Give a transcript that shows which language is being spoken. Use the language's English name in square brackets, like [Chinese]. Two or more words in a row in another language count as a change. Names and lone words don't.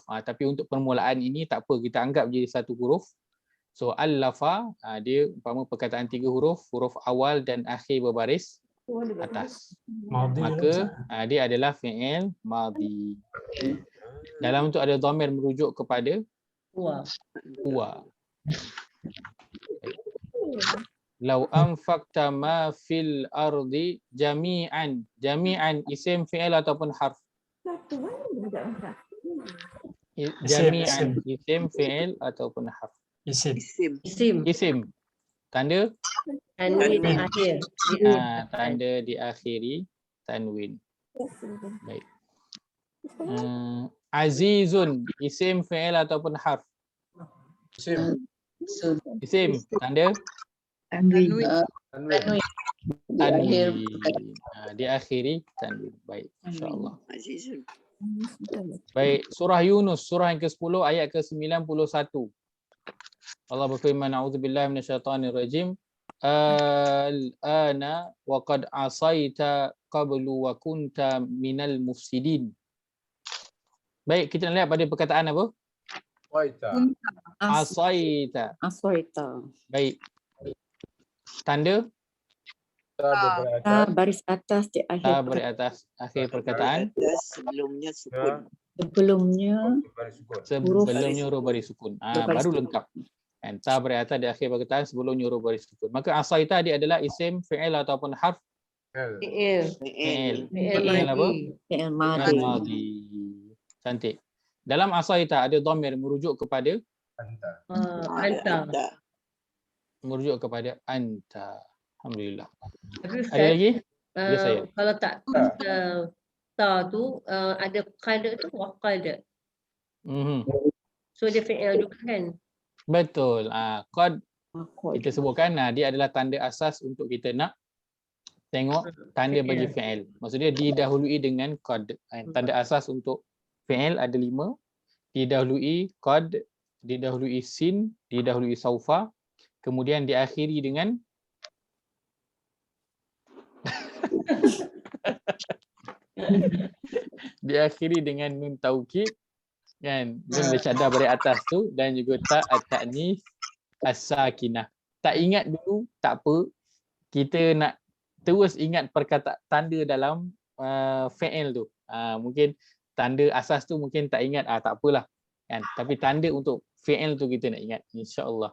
[Malay] Tapi untuk permulaan ini tak apa, kita anggap jadi 1 huruf. So al-lafa dia umpama perkataan 3 huruf, huruf awal dan akhir berbaris atas. Maka dia adalah [Arabic] فعل ماضي. [Malay] Dalam tu ada dhamir merujuk kepada huwa. [Arabic] لو أنفقت ما في الأرض جميعا. [Malay] Jami'an isim, fi'il ataupun harf? Jami'an isim, fi'il ataupun harf? Isim. Tanda? Tanwin akhir. Tanda diakhiri tanwin. Baik. Azizun isim, fi'il ataupun harf? Isim. Tanda? Tanwin. Diakhiri tanwin. Baik, [Arabic] إن شاء الله. [Malay] Baik, surah Yunus, surah yang ke-10 ayat ke-91. Allah berfirman, [Arabic] أعوذ بالله من الشيطان الرجيم. آلآن وقد عصيت قبل وكنت من المفسدين. [Malay] Baik, kita nak lihat pada perkataan apa? Waita. Asaita. Asaita. Baik. Tanda Baris atas di akhir. ta beri atas akhir perkataan. Sebelumnya sukun. Sebelumnya Huruf baris sukun. Baru lengkap. Kan ta beri atas di akhir perkataan sebelumnya huruf baris sukun. Maka asaita dia adalah [Arabic] اسم فعل [Malay] ataupun [Arabic] حرف فعل. [Malay] Fi'il apa? fi'il Fi'il madhi. madhi. Cantik. Dalam asaita ada dhamir merujuk kepada Anta. merujuk kepada anta. Alhamdulillah. Tapi Ada lagi? Ya, saya. kalau tak ta tu ada qada tu waqada. So dia fi'il juga kan? Betul. Qad kita sebutkan dia adalah tanda asas untuk kita nak tengok tanda bagi fi'il. Maksudnya didahului dengan qad. Tanda asas untuk fi'il ada 5. Didahului qad, didahului sin, didahului saufa, kemudian diakhiri dengan diakhiri dengan [Arabic] نون التوكيد [Malay] kan, nun bersyaddah beri atas tu, dan juga [Arabic] تاء التأنيث الساكنة. [Malay] Tak ingat dulu tak apa, kita nak terus ingat perkataan tanda dalam fi'il tu. Mungkin tanda asas tu mungkin tak ingat, tak apalah kan, tapi tanda untuk fi'il tu kita nak ingat, [Arabic] إن شاء الله.